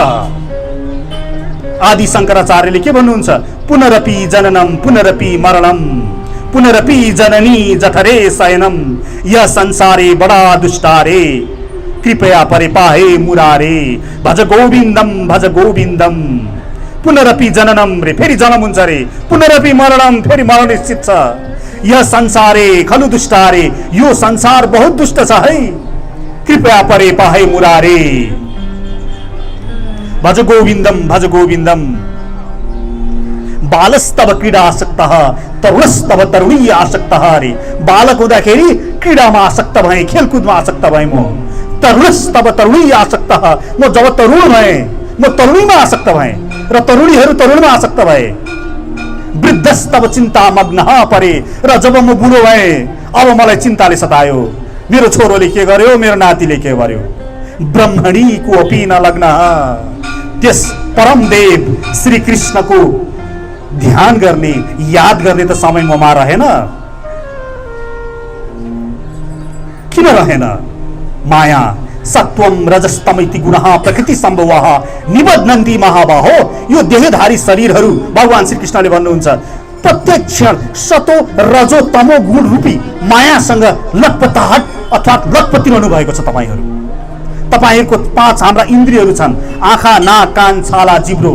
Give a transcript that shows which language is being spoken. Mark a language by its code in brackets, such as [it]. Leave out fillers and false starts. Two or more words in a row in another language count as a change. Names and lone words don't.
[ne] आदि शंकराचार्यले के भन्नुहुन्छ? [sa] पुनरपि जननम पुनरपि मरणम पुनरपि जननी जठरे शयनम यह संसारे बड़ा दुष्टारे कृपया परिपाहे मुरारे भज गोविन्दम। पुनरपि जननम [ne] रे, फेरि जन्म हुन्छ रे, [sa] पुनरपि मरणम, [ne] फेरि मरण निश्चित छ। [sa] यह संसारे खलु दुष्टारे, [ne] यो संसार बहुत दुष्ट छ है। [sa] कृपया परे पाहे मुरारे भज गोविन्दम। बालस्तव क्रीडा आसक्तः तरुणस्तव तरुणी आसक्तः रे। [ne] बालक हुँदाखेरि क्रीडामा आसक्त भए, खेलकुदमा आसक्त भए म। [sa] तरुणस्तव तरुणी आसक्तः, [ne] म जब तरुण भए म तरुणीमा आसक्त भए र तरुणीहरू तरुणमा आसक्त भए। [sa] वृद्धस्तव चिन्ता मग्नः परे, [ne] र जब म बुढो भए अब मलाई चिन्ताले सतायो। मेरो छोरोले के गर्यो, मेरो नातिले के गर्यो। [sa] ब्रह्मणी को अपि न लग्न, [ne] त्यस परमदेव श्री कृष्णको ध्यान गर्ने याद गर्ने त समय ममा रहेन, किन रहेन? माया सत्वम रजस्तमिति गुणः प्रकृति सम्भवः निबध्नन्ति महाबाहो। यो देहधारी शरीरहरू भगवान श्री कृष्णले भन्नुहुन्छ, प्रत्येक क्षण सतो रजो तमो गुण रूपी मायासँग लटपटाहट अर्थात् लटपटिरहनु भएको छ तपाईहरू। तपाईहरूको 5 हाम्रा इन्द्रियहरू छन्, आँखा नाक कान छाला जिब्रो।